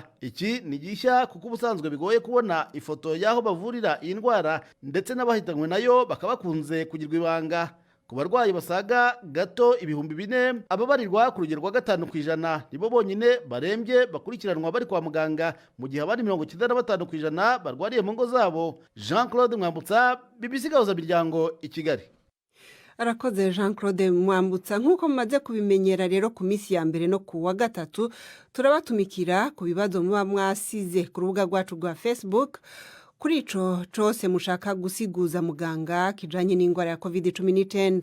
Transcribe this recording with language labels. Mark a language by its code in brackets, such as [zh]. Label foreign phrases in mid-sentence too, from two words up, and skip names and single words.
[rw] Iki ni gishya kuko ubusanzwe bigoye kubona ifoto y'aho bavurira iyi ndwara, ndetse n'abahitanywe nayo bakaba bakunze kugirwa ibanga. Ku barwayi basaga gato 4,000, ababarirwa ku rugero rwa 5% nibo bonyine barembye bakurikiranwa bari kwa muganga, mu gihe abandi 95% barwariye mu ngo zabo. Jean Claude Mwambutsa, BBC Gahuza Miryango, i Kigali. [rn] Arakoze Jean Claude Mwambutsa. Nk'uko mumaze kubimenyera rero ku minsi ya mbere no ku wa gatatu turabatumikira ku bibazo muba mwasize ku rubuga rwacu rwa Facebook. Kuri ico cose mushaka gusiguza muganga kijanye n'ingwara ya COVID-19.